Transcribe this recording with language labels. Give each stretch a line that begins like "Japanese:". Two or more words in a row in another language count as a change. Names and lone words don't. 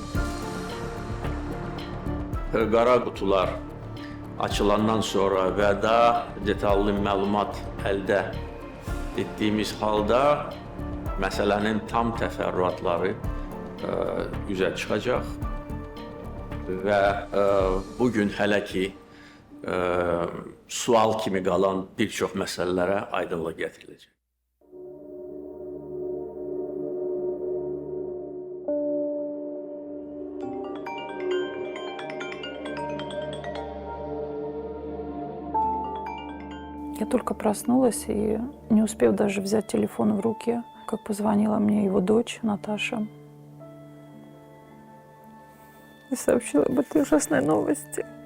Azerbaijani: Qara qutular açılandan sonra və daha detallı məlumat əldə etdiyimiz halda məsələnin tam təfərrüatları üzə çıxacaq və bugün hələ ki sual kimi qalan bir çox məsələlərə aydınlıq gətiriləcək.
Russian: Я только проснулась и, не успев даже взять телефон в руки, как позвонила мне его дочь Наташа и сообщила об этой ужасной новости.